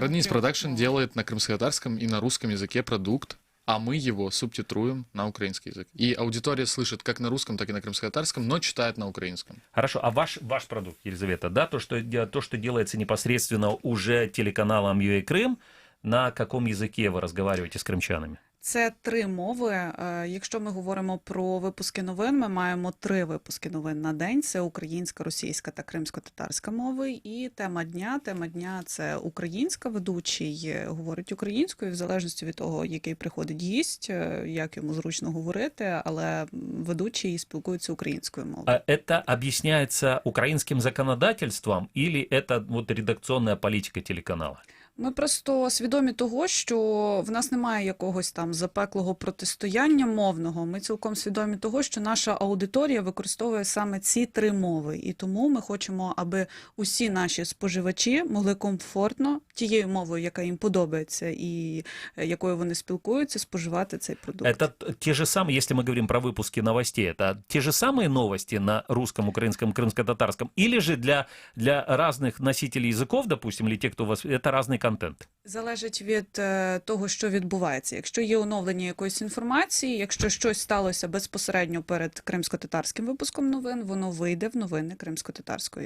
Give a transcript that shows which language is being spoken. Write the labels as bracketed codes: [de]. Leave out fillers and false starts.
[ru] Караденис Продакшн делает на крымско-татарском и на русском языке продукт, а мы его субтитруем на украинский язык. И аудитория слышит как на русском, так и на крымско-татарском, но читает на украинском. Хорошо, а ваш продукт, Елизавета, да, то, что делается непосредственно уже телеканалом UA Крым, на каком языке вы разговариваете с крымчанами? [uk] Це 3 мови. Якщо ми говоримо про випуски новин, ми маємо 3 випуски новин на день. Це українська, російська та кримсько-татарська мови. І тема дня. Тема дня – це українська. Ведучий говорить українською, в залежності від того, який приходить гість, як йому зручно говорити, але ведучий спілкується українською мовою. [ru] А это объясняется украинским законодательством или это вот редакционная политика телеканала? [uk] Ми просто свідомі того, що в нас немає якогось там запеклого протистояння мовного. Ми цілком свідомі того, що наша аудиторія використовує саме ці 3 мови. І тому ми хочемо, аби усі наші споживачі могли комфортно тією мовою, яка їм подобається і якою вони спілкуються, споживати цей продукт. [ru] Это те же самые, если мы говорим про выпуски новостей, это те же самые новости на русском, украинском, крымско-татарском? Или же для разных носителей языков, допустим, или те, кто у вас, это разный контент? [uk] Залежить від того, що відбувається. Якщо є оновлення якоїсь інформації, якщо щось сталося безпосередньо перед кримсько-татарським випуском новин, воно вийде в новини кримсько-татарської.